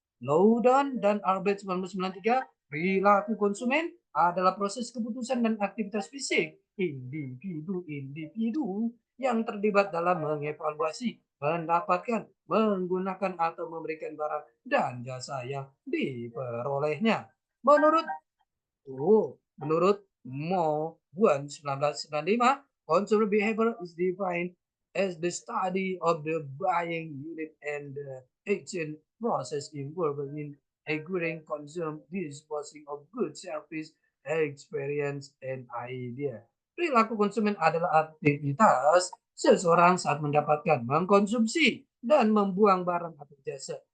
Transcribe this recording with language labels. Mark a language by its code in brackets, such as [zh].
[id] Loudon dan Albert 1993, perilaku konsumen adalah proses keputusan dan aktivitas fisik individu-individu yang terlibat dalam mengevaluasi, mendapatkan, menggunakan atau memberikan barang dan jasa yang diperolehnya. Menurut menurut [en] Mo Guan 1995, consumer behavior is defined as the study of the buying unit and the action process involved in acquiring, consume, disposing of goods, service, experience, and idea. [id] Perilaku konsumen adalah aktivitas seseorang saat mendapatkan, mengkonsumsi, dan membuang barang atau jasa.